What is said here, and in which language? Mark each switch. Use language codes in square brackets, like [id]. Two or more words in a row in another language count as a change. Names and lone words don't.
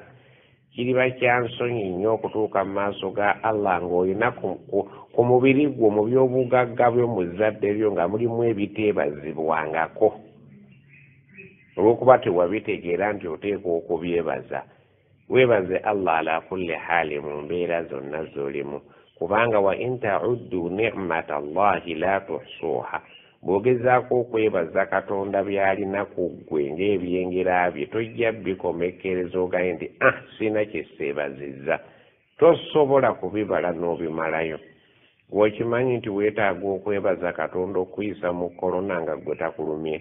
[lg] Kiriba kya nsonyi nnyo okutuuka mu maaso ga Allah ng'olina ku mubiri gwo mu by'obugagga byo mu zadde lyo nga mulimu ebiteebazibwangako olw'okuba tewabitegeera nti oteeka okubyebaza. Weebaze Allah [ar] على كل حال [lg] mu mbeera zonna z'olimu kubanga [ar] وإن تعدوا نعمة الله لا تحصوها. [lg] Bw'ogezaako okwebaza Katonda by'alina ku ggwe ng'ebyengera bye tojja bikomekkereza ogaye nti sina kyeseebazizza. Tosobola kubibala n'obimalayo. Gweokimanyi nti weetaaga okwebaza Katonda okuyisa mu korona nga gwe takulumye.